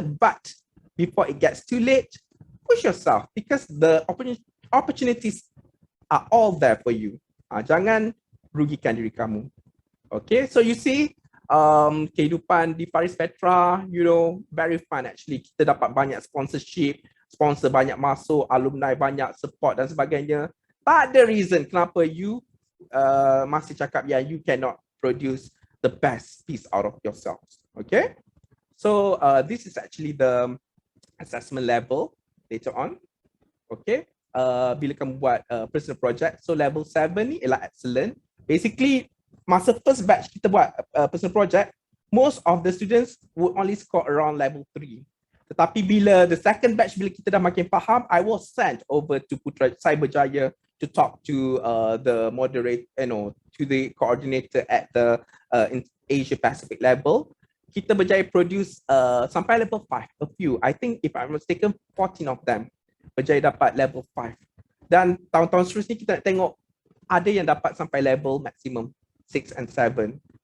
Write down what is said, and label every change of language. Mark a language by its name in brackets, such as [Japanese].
[English] But before it gets too late, push yourself because the opportunities are all there for you. [Malay] Jangan rugikan diri kamu. [English] Okay, so you see, [Malay] kehidupan di Paris Petra, [English] very fun actually. [Malay] Kita dapat banyak sponsorship, sponsor banyak masuk, alumni banyak support dan sebagainya. Tak ada reason kenapa you masih cakap [English] you cannot produce the best piece out of yourselves. Okay, so this is actually the assessment level later on. [Malay] Okay, bila kamu buat personal project, so level 7 ni ialah excellent. [English] Basically, [Malay] masa first batch kita buat [English] personal project, most of the students would only score around level 3. Tetapi bila the second batch, [Malay] bila kita dah makin faham, [English] I was sent over to Putra Cyberjaya to talk to the moderator, to the coordinator at the Asia Pacific level. [Malay] Kita berjaya produce sampai level 5, [English] a few. I think if I'm mistaken, 14 of them [Malay] berjaya dapat level 5. Dan tahun-tahun seterusnya kita nak tengok ada yang dapat sampai level maximum 6 and 7.